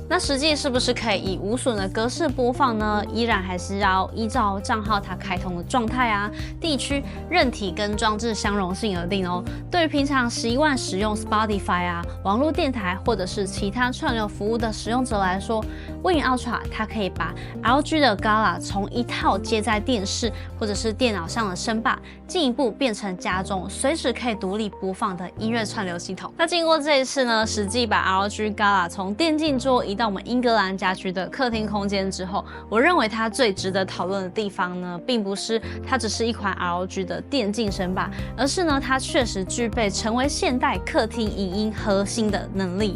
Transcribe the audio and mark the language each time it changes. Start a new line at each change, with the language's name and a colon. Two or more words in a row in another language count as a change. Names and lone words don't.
Chinese: 那實際是不是可以以無損的格式播放呢？依然還是要依照賬號它開通的狀態啊、地區、韌體跟裝置相容性而定哦。對於平常習慣使用 Spotify 啊、網絡電台或者是其他串流服務的使用者來說 Win Ultra 它可以把 ROG 的 Gala 從一套接在電視或者是電腦上的聲霸，進一步變成家中隨時可以獨立播放的音樂串流系統。那經過這一次呢，實際把 ROG Gala 從電競桌移到我們英格蘭家居的客廳空間之後，我認為它最值得討論的地方呢，並不是它只是一款 ROG 的電競聲霸，而是呢，它確實具備成為現代客廳影音核心的能力。